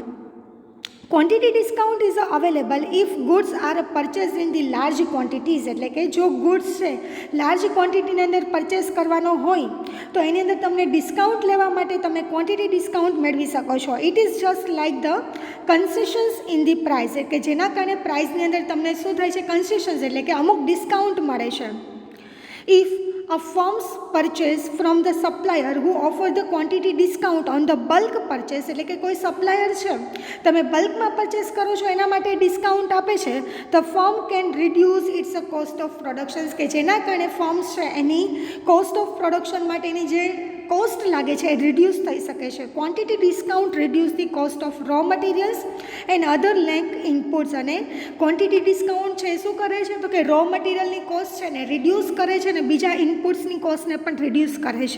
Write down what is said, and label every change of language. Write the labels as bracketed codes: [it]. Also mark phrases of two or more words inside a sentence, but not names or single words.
[en] quantity discount is available if goods are purchase in the large quantities, [gu] એટલે કે જો ગુડ્સ છે [en] large quantityની [gu] અંદર પરચેસ કરવાનો હોય તો એની અંદર તમને ડિસ્કાઉન્ટ લેવા માટે તમે [en] quantity discount [gu] મેળવી શકો છો. [en] it is just like the concessions in the price, [gu] એટલે કે જેના કારણે પ્રાઇસની અંદર તમને શું થાય છે? કન્સેશન્સ, એટલે કે અમુક ડિસ્કાઉન્ટ મળે છે. [en] ઇફ a firm's purchase from the supplier who offer the quantity discount on the bulk purchase, [gu] એટલે કે કોઈ સપ્લાયર છે તમે બલ્કમાં પરચેસ કરો છો એના માટે ડિસ્કાઉન્ટ આપે છે, [en] the firm can reduce its cost of production, [gu] કે જેના કારણે ફર્મ્સ છે એની [en] cost of production [gu] માટેની જે કોસ્ટ લાગે છે એ રિડ્યુસ થઈ શકે છે. [en] quantity discount reduce the cost of raw materials and other lenk inputs, અને ક્વોન્ટિટી ડિસ્કાઉન્ટ [gu] છે શું કરે છે? તો કે [en] raw materialની [gu] કોસ્ટ છે ને રિડ્યુસ કરે છે, અને બીજા ઇનપુટ્સની કોસ્ટને પણ રિડ્યુસ કરે છે.